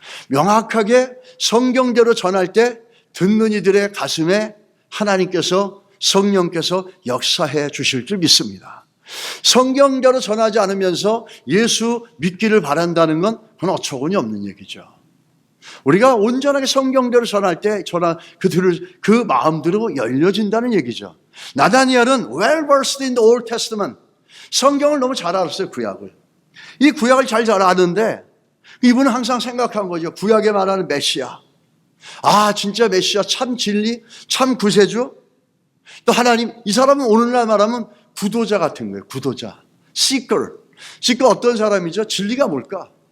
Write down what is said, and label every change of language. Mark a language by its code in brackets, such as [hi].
[ko] 명확하게 성경대로 전할 때 듣는 이들의 가슴에 하나님께서, 성령께서 역사해 주실 줄 믿습니다. 성경대로 전하지 않으면서 예수 믿기를 바란다는 건 그건 어처구니 없는 얘기죠. 우리가 온전하게 성경대로 전할 때 그 마음대로 열려진다는 얘기죠. [en] 나다니엘은 well versed in the Old Testament. [ko] 성경을 너무 잘 알았어요, 구약을. 이 구약을 잘 아는데 이분은 항상 생각한 거죠. 구약에 말하는 메시아. 아, 진짜 메시아, 참 진리, 참 구세주. 또 하나님, 이 사람은 오늘날 말하면 구도자 같은 거예요. 구도자. seeker. 어떤 사람이죠? 진리가 뭘까?